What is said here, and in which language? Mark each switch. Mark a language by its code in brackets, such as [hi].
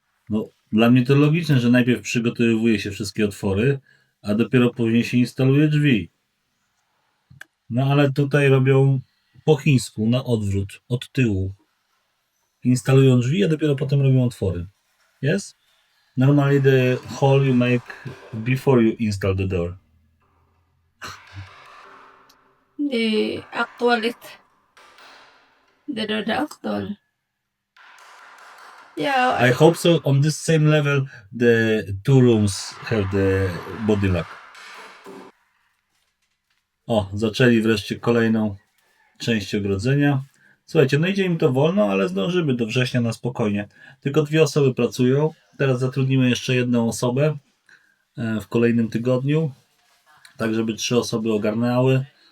[pl] No, dla mnie to logiczne, że najpierw przygotowuje się wszystkie otwory, a dopiero później się instaluje drzwi. No ale tutaj robią po chińsku, na odwrót, od tyłu. Instalują drzwi, a dopiero potem robią otwory. [en] Yes? Normally the hole you make before you install the door. The actual the actual. Yeah. I hope so. On this same level, the two rooms have the body lock. [pl] O, zaczęli wreszcie kolejną część ogrodzenia. Słuchajcie, no idzie im to wolno, ale zdążymy do września na spokojnie. Tylko 2 osoby pracują. Teraz zatrudnimy jeszcze 1 osobę w kolejnym tygodniu, tak żeby 3 osoby ogarnęły.